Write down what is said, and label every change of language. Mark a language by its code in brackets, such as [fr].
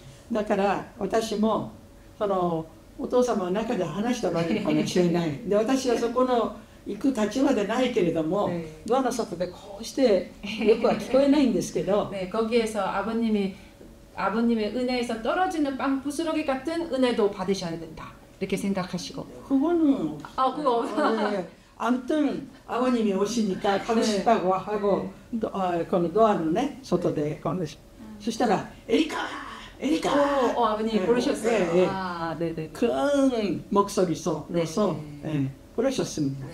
[ja] だから私もそのお父様の中で話したわけかもしれない。で私はそこの行く立場でないけれども、ドアの外でこうしてよくは聞こえないんですけど、 [ko] 거기에서 아버님의 은혜에서 떨어지는 빵 부스러기 같은 은혜도 받으셔야 된다 이렇게 생각하시고. 그거는 그거 아무튼 아버님이 오시니까 가고 싶다고 하고 [ja] このドアのね外でそしたらエリカ [ko] 아버님이 부르셨어요. 네네. 큰 목소리로 부르셨습니다.